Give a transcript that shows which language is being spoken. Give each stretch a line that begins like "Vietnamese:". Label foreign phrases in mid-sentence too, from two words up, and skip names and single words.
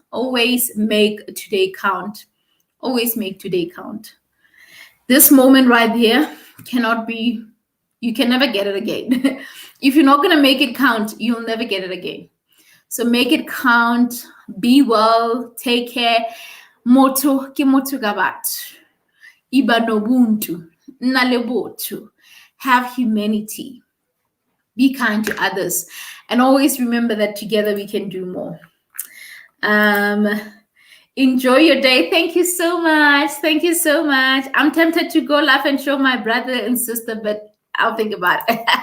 English: Always make today count. Always make today count. This moment right here cannot be, you can never get it again. If you're not going to make it count, you'll never get it again. So make it count, be well, take care.
Southern Sotho: Motho ke motho ka batho.
Zulu: Iba nobuntu, nalebotu.
English: Have humanity. Be kind to others. And always remember that together we can do more. Enjoy your day. Thank you so much. Thank you so much. I'm tempted to go laugh and show my brother and sister, but I'll think about it.